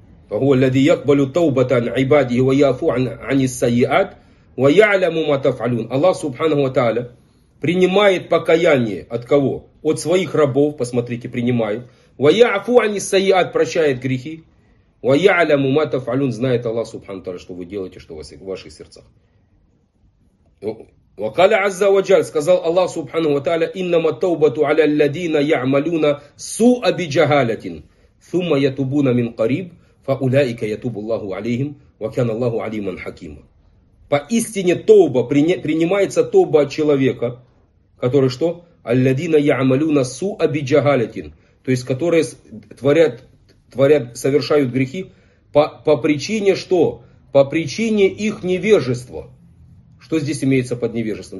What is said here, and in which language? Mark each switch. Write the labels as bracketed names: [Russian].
[Arabic] فَهُوَ الَّذِي يَقْبَلُ التَّوْبَةَ عَنْ عِبَادِهِ وَيَعْفُو عَنِ السَّيِّئَاتِ وَيَعْلَمُ مَا تَفْعَلُونَ. [Russian] Аллах Субханаху ва Тааля принимает покаяние от кого? От своих рабов, посмотрите, принимает. [Arabic] وَيَعْفُو عَنِ السَّيِّئَاتِ, [Russian] прощает грехи. [Arabic] وَيَعْلَمُ مَا تَفْعَلُونَ, [Russian] знает Аллах Субханаху ва Тааля, что вы делаете, что в ваших сердцах. [Arabic] وَقَالَ عَزَّ وَجَلَّ, [Russian] сказал Аллах Субханаху ва Тааля, [Arabic] إِنَّمَا التَّوْبَةُ عَلَى الَّذِينَ يَعْمَلُونَ سُوءًا بِجَهَالَةٍ ثُمَّ يَتُوبُونَ مِنْ قَرِيبٍ فَأُولَٰئِكَ يَتُوبُ اللَّهُ عَلَيْهِمْ وَكَانَ اللَّهُ عَلِيمًا حَكِيمًا. [Russian] Поистине тоба, принимается тоба от человека, который что? [Arabic] Алладина яамалюна су абиджагалятин. [Russian] То есть, которые творят, совершают грехи по причине что? По причине их невежества. Что здесь имеется под невежеством?